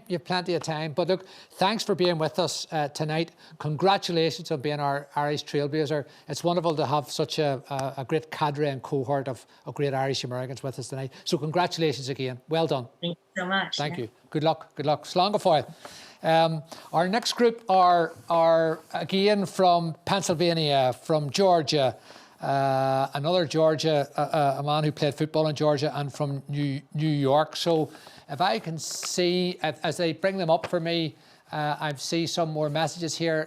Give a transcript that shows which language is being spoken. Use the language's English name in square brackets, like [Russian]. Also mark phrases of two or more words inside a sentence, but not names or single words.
[English] You've plenty of time. But look, thanks for being with us tonight. Congratulations on being our Irish Trailblazer. It's wonderful to have such a great cadre and cohort of great Irish Americans with us tonight. So congratulations again. Well done. Thank you so much. Thank you. Good luck. Good luck. [Irish] Slán go fóill. [English] Our next group are again from Pennsylvania, from Georgia, another Georgia, a man who played football in Georgia, and from New York. So if I can see, as they bring them up for me, I see some more messages here.